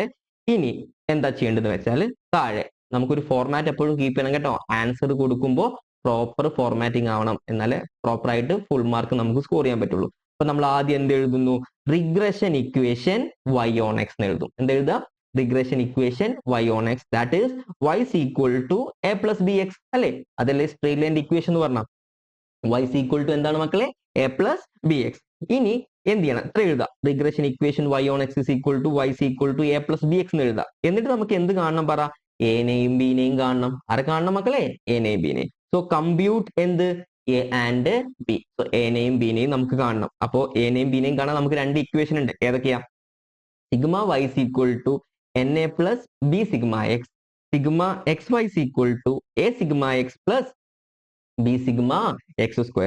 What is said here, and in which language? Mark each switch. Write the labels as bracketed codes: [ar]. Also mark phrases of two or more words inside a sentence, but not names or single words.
[ml] ഇനി എന്താ ചെയ്യേണ്ടതെന്ന് വെച്ചാൽ താഴെ നമുക്കൊരു ഫോർമാറ്റ് എപ്പോഴും കീപ്പ് ചെയ്യണം കേട്ടോ. ആൻസർ കൊടുക്കുമ്പോൾ [en] proper formatting [ml] ആവണം, എന്നാലേ പ്രോപ്പർ ആയിട്ട് [en] full mark [ml] നമുക്ക് സ്കോർ ചെയ്യാൻ പറ്റുള്ളൂ. അപ്പൊ നമ്മൾ ആദ്യം എന്ത് എഴുതുന്നു? [en] regression equation y on x [ml] എന്ന് എഴുതും. എന്ത് എഴുതുക? [en] regression equation y on x, that is y = a + bx അല്ലെ. [ml] അതല്ലേ [en] straight line equation [ml] എന്ന് പറഞ്ഞാൽ. y = എന്താണ് മക്കളെ? a + bx. ഇനി എന്ത് ചെയ്യണം? ഇത്ര എഴുതാം. [en] regression equation y on x = y = a + bx [ml] എന്ന് എഴുതാം. എന്നിട്ട് നമുക്ക് എന്ത് കാണണം പറ? എനെയും ബിനെയും കാണണം. ആരെ കാണണം മക്കളെ? എനെയും ബിനെയും. [en] so compute [ml] എന്ത്? [en] a and b. [ml] സോ എനെയും ബിനെയും നമുക്ക് കാണണം. അപ്പോ എനെയും ബിനെയും കാണാൻ നമുക്ക് രണ്ട് ഇക്വേഷൻ ഉണ്ട്. [en] ഏതൊക്കെയാ? sigma y = na + b sigma x, sigma x y = a sigma x + b sigma x square.